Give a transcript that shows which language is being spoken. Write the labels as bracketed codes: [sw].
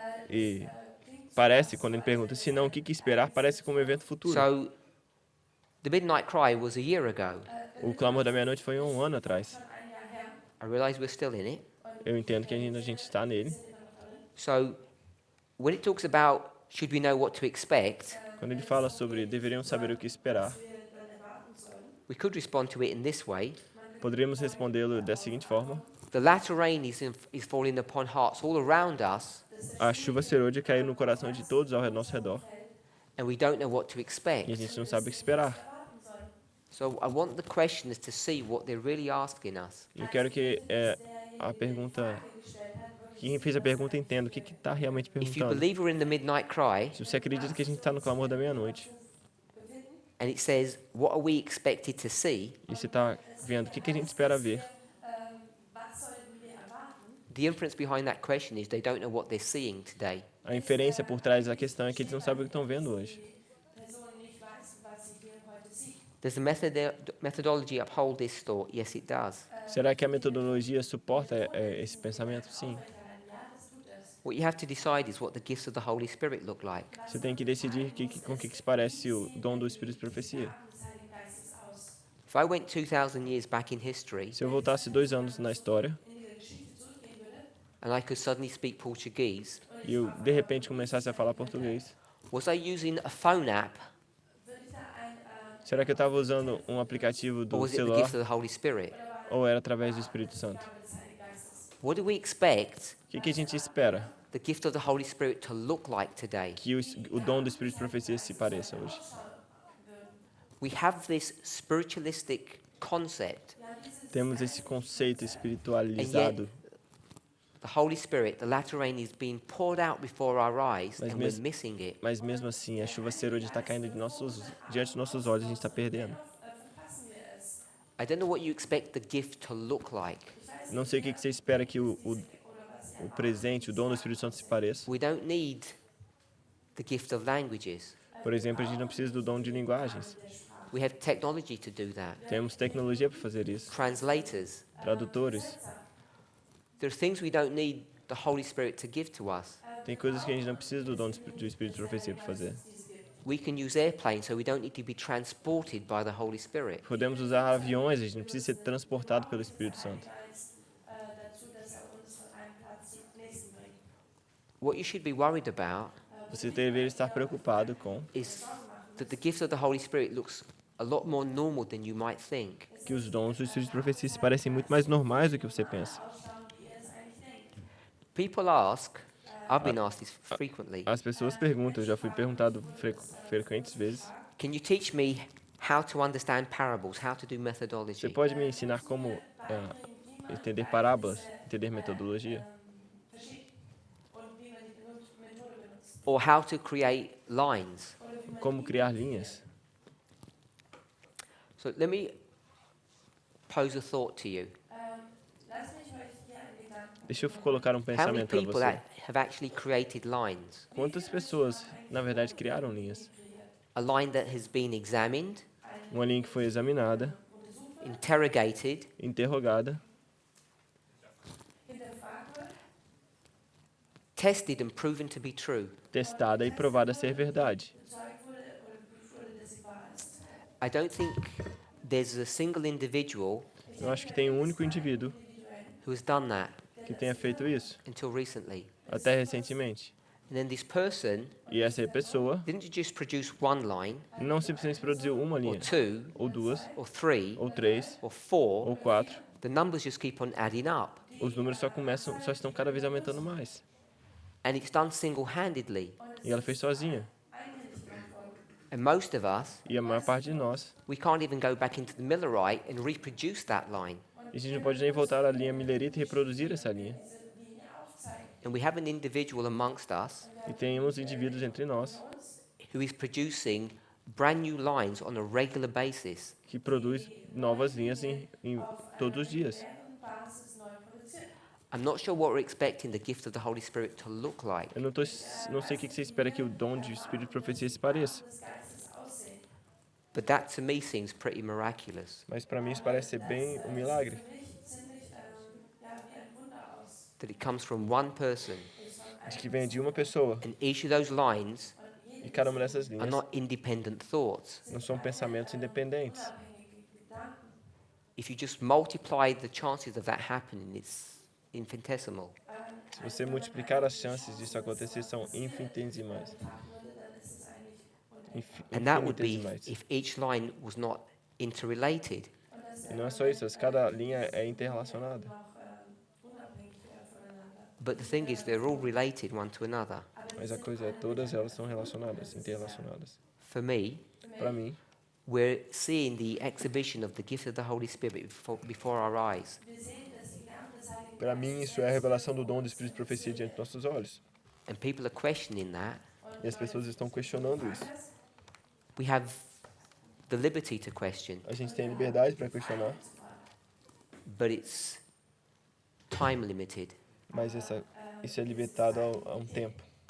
[pt] E parece, quando ele pergunta se não, o que esperar, parece como um evento futuro. [en] So the midnight cry was a year ago. [pt] O clamor da meia-noite foi 1 ano atrás. [de] Schon ein Jahr her. [en] I realize we're still in it. [pt] Eu entendo que ainda a gente está nele. [en] So when it talks about should we know what to expect, [pt] Quando ele fala sobre deveriam saber o que esperar, [de] Wir dann erwarten sollen. [en] we could respond to it in this way. [pt] poderíamos respondê-lo da seguinte forma: [en] The latter rain is falling upon hearts all around us, [pt] a chuva serôdia caiu no coração de todos ao nosso redor [en] and we don't know what to [pt] e a [en] expect. [pt] gente não sabe o que esperar. [de] Erwarten sollen. [en] So I want the questioners to see what they're really asking us. [pt] Eu quero que a pergunta, quem fez a pergunta entenda o que está realmente [en] If you [pt] perguntando. [en] believe we're in the midnight cry, [pt] Se você acredita que a gente está no clamor da meia-noite [en] and it says, what are we expected to see? [pt] e você está vendo o que a gente espera ver, [de] Was sollten wir erwarten? [en] The inference behind that question is they don't know what they're seeing today. [pt] a inferência por trás da questão é que eles não sabem o que estão vendo hoje. [de] Person nicht weiß, was sie hier heute sieht. [en] Does the methodology uphold this thought? Yes, it does. [pt] Será que a metodologia suporta esse pensamento? Sim. [de] Ja, das tut es. [en] What you have to decide is what the gifts of the Holy Spirit look like. [pt] Você tem que decidir com o que se parece o dom do Espírito de Profecia. [de] Gaben des Heiligen Geistes aus. [en] If I went 2,000 years back in history [pt] Se eu voltasse 2 anos na história [de] In ihre Geschichte zurückgehen würde, [en] and I could suddenly speak Portuguese, [pt] e eu, de repente, começasse a falar português, [en] was I using a phone app [de] würde ich da ein [pt] será que eu estava usando um aplicativo [en] or [pt] do [en] was it the [pt] celular [en] gift of the Holy Spirit? [pt] ou era através do Espírito Santo? [de] Gabe des Heiligen Geistes. [en] What do we expect [pt] O que a gente espera [en] the gift of the Holy Spirit to look like today? [pt] que o dom do Espírito de Profecia se pareça hoje? [en] We have this spiritualistic concept. [pt] Temos esse conceito espiritualizado, [en] The Holy Spirit, the latter rain, is being poured out before our eyes [pt] Mas [en] and we're [pt] mesmo- [en] missing it. [pt] mas mesmo assim a chuva serôdia está caindo diante dos nossos olhos, a gente está perdendo. [de] Verpassen wir es. [en] I don't know what you expect the gift to look like. [pt] Não sei o que você espera que o presente, o dom do Espírito Santo se pareça. [en] We don't need the gift of languages. [pt] Por exemplo, a gente não precisa do dom de linguagens. [en] We have technology to do that. [pt] Temos tecnologia para fazer isso. [en] Translators. [pt] Tradutores. [en] There are things we don't need the Holy Spirit to give to us. [pt] Tem coisas que a gente não precisa do dom do Espírito de profecia para fazer. [en] We can use airplanes, so we don't need to be transported by the Holy Spirit. [pt] Podemos usar aviões, a gente não precisa ser transportado pelo Espírito Santo. [de] Dazu, dass uns von einem Platz zum nächsten bringt. [en] What you should be worried about [pt] Você deveria estar preocupado com [en] is that the gift of the Holy Spirit looks a lot more normal than you might think. [pt] que os dons do Espírito de profecia se parecem muito mais normais do que você pensa. [en] People ask, I've been asked this frequently, [pt] As pessoas perguntam, eu já fui perguntado frequentes vezes, [en] can you teach me how to understand parables, how to do [pt] você [en] methodology, [pt] pode me ensinar como entender parábolas, entender metodologia? [de] Und wie man die Methode benutzt. [en] or how to create lines? [pt] Como criar linhas? [en] So let me pose a thought to you. [de] Lass mich euch hier einen Gedanken. [pt] Deixa eu colocar um [en] How many [pt] pensamento para [en] people [pt] você. [en] have actually created lines? [pt] Quantas pessoas, na verdade, criaram linhas? [en] A line that has been examined, [pt] Uma linha que foi examinada, [en] interrogated, [pt] interrogada, [de] Hinterfragt wird, [en] tested and proven to be true. [pt] testada e provada ser verdade. [de] bezeugt wurde oder geprüft wurde, dass sie wahr ist. [en] I don't think there's a single individual [pt] Eu acho que tem um único indivíduo [en] who has done that [pt] que tenha feito isso, [en] until recently. [pt] até recentemente. [en] And then this person [pt] E essa pessoa [en] didn't just produce one line, [pt] não simplesmente produziu uma [en] or [pt] linha, [en] two, [pt] ou duas, [en] or three, [pt] ou três, [en] or four. [pt] ou quatro. [en] The numbers just keep on adding up. [pt] Os números só estão cada vez aumentando mais. [en] And it's done single-handedly. [pt] E ela fez sozinha. [en] And most of us, [pt] E a maior parte de nós, [en] we can't even go back into the Millerite and reproduce that line. [pt] a gente não pode nem voltar à linha Millerita e reproduzir essa linha. [en] And we have an individual amongst us [pt] E temos indivíduos entre nós [en] who is producing brand new lines on a regular basis. [pt] que produz novas linhas em todos os dias. [de] Basis neu produziert. [en] I'm not sure what we're expecting the gift of the Holy Spirit to look like, [pt] Eu não sei o que você espera que o dom de Espírito de profecia se pareça, [de] Des Geistes aussehen. [en] but that to me seems pretty miraculous. [pt] mas para mim isso parece ser bem um milagre. [de] Für mich ziemlich wie ein Wunder aus. [en] That it comes from one person, [pt] De que vem de uma pessoa [en] and each of those lines [pt] e cada uma dessas [en] are [pt] linhas [en] not independent thoughts. [pt] não são pensamentos independentes. [de] Unabhängige Gedanken. [en] If you just multiply the chances of that happening, it's infinitesimal. [pt] Se você multiplicar as chances disso acontecer, são infinitesimais. [de] Würde, dann ist es eigentlich [en] And that would be [pt] Infinitesimais. [en] if each line was not interrelated. [pt] E não é só isso, cada linha é interrelacionada. [de] noch unabhängig voneinander. [en] But the thing is, they're all related one to another. [pt] Mas a coisa é, todas elas são relacionadas, interrelacionadas. [en] For me, [pt] Para mim, [en] we're seeing the exhibition of the gift of the Holy Spirit before our eyes. [de] Wir sehen, dass die Gabe des Heiligen [pt] para mim isso é a revelação do dom do Espírito de profecia diante dos nossos olhos. [en] And people are questioning that. [pt] E as pessoas estão questionando isso. [en] We have the liberty to question, [pt] A gente tem liberdade para questionar, [en] but it's time limited. [pt] mas isso é limitado a um tempo.